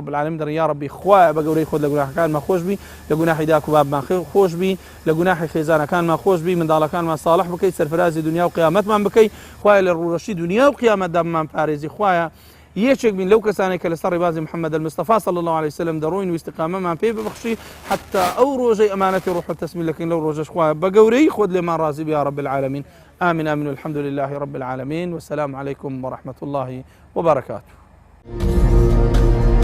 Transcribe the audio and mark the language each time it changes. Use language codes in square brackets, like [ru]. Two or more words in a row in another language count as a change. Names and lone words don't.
[ar] رب العالمین [ckb] دەڕێن یا ربی خوایە بە گەورەی خۆت لە گوناحەکانمان خۆش بی، لە گوناحی داک و بابمان خۆش بی، لە گوناحی خێزانەکانمان خۆش بی، منداڵەکانمان ساڵح بکەیت، سەرفرازی دنیا و قیامەتمان بکەیت، خوایە لە ڕوڕەشی دنیا و قیامەتدا بمان پارێزی، خوایە یەکێک بین لەو کەسانێک کە لەسەر ڕێبازی محەممەد المستەفا [ar] صلی الله عليه وسلم [ckb] دەڕۆین و استقامەمان پێ ببەخشی حتى ئەو ڕۆژەی ئەمانەتی ڕوح التەسمیل دەکەین لەو ڕۆژەش خوایە بە گەورەی خۆت لێمان ڕازی بی [ar] یا رب العالمین. آمين آمين والحمد لله رب العالمين والسلام عليكم ورحمة الله وبركاته.